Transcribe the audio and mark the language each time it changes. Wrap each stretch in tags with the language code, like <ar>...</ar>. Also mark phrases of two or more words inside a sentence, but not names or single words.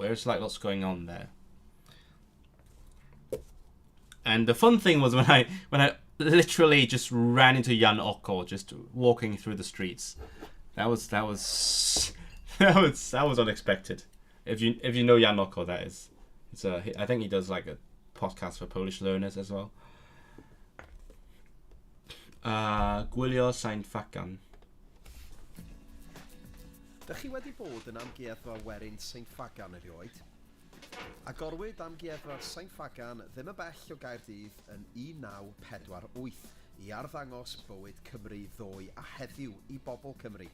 <en>There's like lots going on there. And the fun thing was when I literally just ran into Jan Oko just walking through the streets. That was unexpected. If you know Jan Oko, that is. I think he does like a podcast for Polish learners as well.</en> <cy>Gwylio Sain Facan. Dych chi wedi bod yn amgueddfa werin Saint Fagan erioed? Agorwyd amgueddfa Saint Fagan ddim y bell o Gaerdydd yn 1948 i arddangos bywyd Cymru ddoe a heddiw i bobl Cymru.</cy>